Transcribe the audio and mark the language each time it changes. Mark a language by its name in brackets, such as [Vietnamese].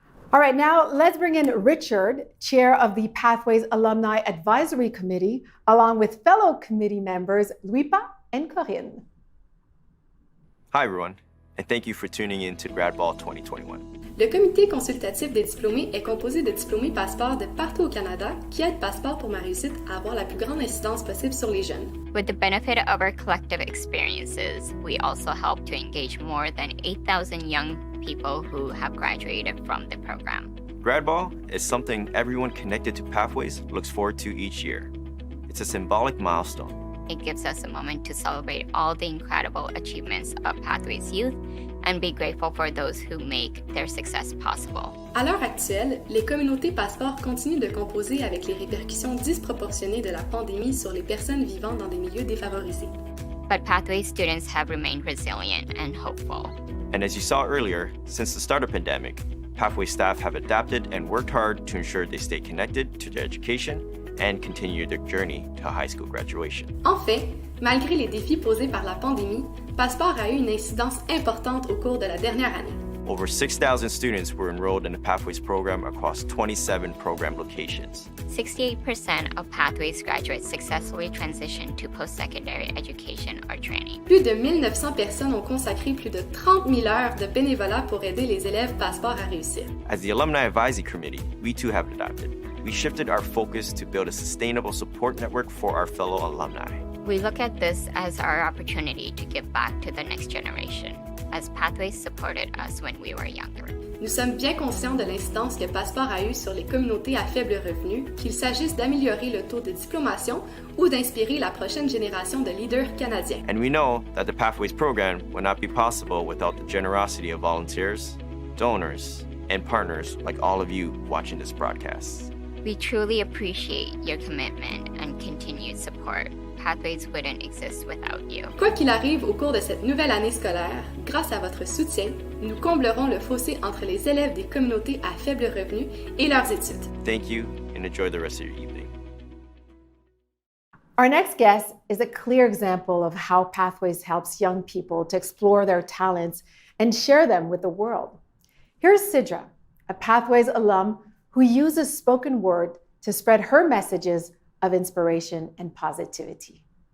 [English] All right, now let's bring in Richard, chair of the Pathways Alumni Advisory Committee, along with fellow committee members Louis-Pa and Corinne. Hi everyone, and thank you for tuning in to Grad Ball 2021. [French] Le comité consultatif des diplômés est composé de diplômés passeports de partout au Canada qui aident Passeport pour ma réussite à avoir la plus grande incidence possible sur les jeunes. [English] With the benefit of our collective experiences, we also help to engage more than 8,000 young people who have graduated from the program. Grad Ball is something everyone connected to Pathways looks forward to each year. It's a symbolic milestone. It gives us a moment to celebrate all the incredible achievements of Pathways youth and be grateful for those who make their success possible. [French] À l'heure actuelle, les communautés passeports continuent de composer avec les répercussions disproportionnées de la pandémie sur les personnes vivant dans des milieux défavorisés. [English] But Pathways students have remained resilient and hopeful. And as you saw earlier, since the start of the pandemic, Pathways staff have adapted and worked hard to ensure they stay connected to their education and continue their journey to high school graduation. [French] En fait, malgré les défis posés par la pandémie, Passeport a eu une incidence importante au cours de la dernière année. [English] Over 6,000 students were enrolled in the Pathways program across 27 program locations. 68% of Pathways graduates successfully transitioned to post-secondary education or training. [French] Plus de 1900 personnes ont consacré plus de 30 000 heures de bénévolat pour aider les élèves Passeport à réussir. [English] As the Alumni Advisory Committee, we too have adapted. We shifted our focus to build a sustainable support network for our fellow alumni. We look at this as our opportunity to give back to the next generation, as Pathways supported us when we were younger. [French] Nous sommes bien conscients de l'incidence que Passeport a eue sur les communautés à faible revenu, qu'il s'agisse d'améliorer le taux de diplomation ou d'inspirer la prochaine génération de leaders canadiens. [English] And we know that the Pathways program would not be possible without the generosity of volunteers, donors, and partners like all of you watching this broadcast. We truly appreciate your commitment and continued support. Pathways wouldn't exist without you. [French] Quoi qu'il arrive au cours de cette nouvelle année scolaire, grâce à votre soutien, nous comblerons le fossé entre les élèves des communautés à faible revenu et leurs études. [English] Thank you and enjoy the rest of your evening. Our next guest is a clear example of how Pathways helps young people to explore their talents and share them with the world. Here's Sidra, a Pathways alum who uses spoken word to spread her messages of inspiration and positivity.